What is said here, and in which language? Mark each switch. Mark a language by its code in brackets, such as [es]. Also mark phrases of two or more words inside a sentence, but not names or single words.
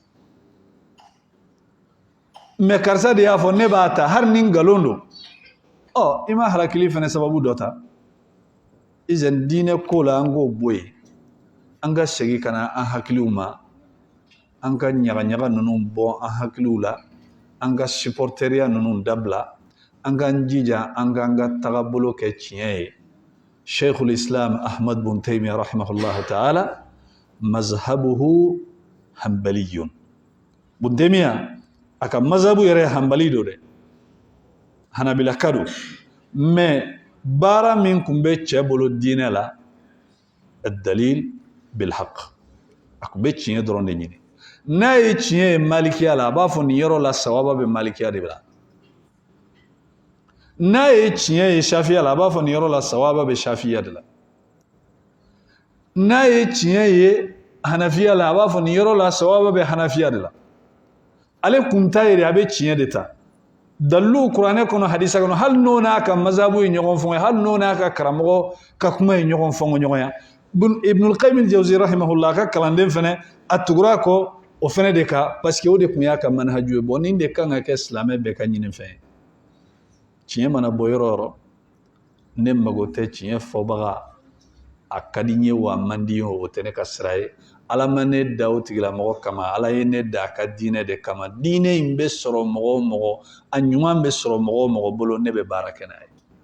[bm] mais karisa de y'a fɔ ne b'a ta hali ni nkalon don i ma harakili fana sababu dɔ ta izan diinɛ ko la an k'o bɔ yen an ka segin ka na an hakiliw ma an ka ɲagaɲaga ninnu bɔ an hakiliw la an ka supporteriya ninnu dabila an k'an jija an k'an ka tagabolo kɛ tiɲɛ ye sheikhul islam ahmad bin taymiya [ar] رحمه الله تعالى مذهبه حنبلي [bm] bin taymiya a ka mazhabu yɛrɛ hanbali do dɛ hanabila ka don mais baara min tun bɛ cɛ bolo diinɛ la [ar] دليل بالحق [bm] a tun bɛ tiɲɛ dɔrɔn de ɲini n'a ye tiɲɛ ye malikiya la a b'a fɔ nin yɔrɔ la sawaba bɛ malikiya de la n'a ye tiɲɛ ye shafiya la a b'a fɔ nin yɔrɔ la sawaba bɛ shafiya de la n'a ye tiɲɛ ye hanafiya la a b'a fɔ nin yɔrɔ la sawaba bɛ hanafiya de la ale kun ta ye de a bɛ tiɲɛ de ta dalilu kuranɛ kɔnɔ hadisa kɔnɔ hali n'o n'a ka mazabu ye ɲɔgɔn fɔngɔ hali n'o n'a ka karamɔgɔ ka kuma ye ɲɔgɔn fɔngɔ ɲɔgɔnya ibnul qayyim al-jawzi rahimahullah a ka kalanden fɛnɛ a tugura kɔ o fɛnɛ de ka [fr] parce que [bm] o de tun y'a ka manhaju ye bon nin de kan ka kɛ silamɛ bɛɛ ka ɲini fɛn ye tiɲɛ mana bɔ yɔrɔ o yɔrɔ ne mago tɛ tiɲɛ fɔbaga a ka di n ye wa a man di n ye o tɛ ne ka sira ye ala ma ne da o tigilamɔgɔ kama ala ye ne da a ka diinɛ de kama diinɛ in bɛ sɔrɔ mɔgɔ o mɔgɔ a ɲuman bɛ sɔrɔ mɔgɔ o mɔgɔ bolo ne bɛ baara kɛ n'a ye